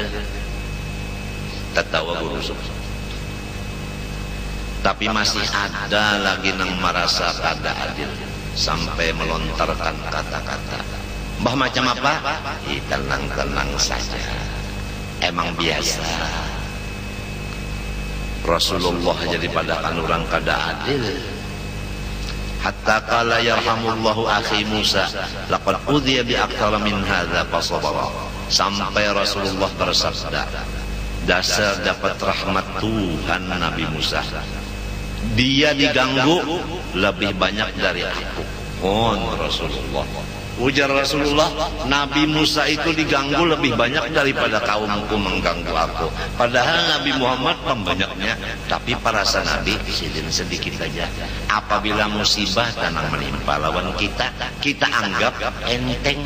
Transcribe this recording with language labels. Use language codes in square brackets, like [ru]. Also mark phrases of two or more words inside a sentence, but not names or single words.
[bjn] Tertawa guru, tapi masih ada lagi nang merasa kada adil sampai melontarkan kata-kata. Mbah macam apa? Tenang-tenang saja, emang biasa. Rasulullah jadi padakan orang kada adil. [ar] حتى قال يرحم الله أخي موسى لقد أوذي بأكثر من هذا فصبر, [bjn] sampai Rasulullah bersabda, dasar dapat rahmat Tuhan Nabi Musa, dia diganggu lebih banyak dari aku. Rasulullah, ujar Rasulullah, Nabi Musa itu diganggu lebih banyak daripada kaumku mengganggu aku. Padahal Nabi Muhammad pembanyaknya, tapi perasaan Nabi sedikit saja. Apabila musibah tanang menimpa lawan kita, kita anggap enteng.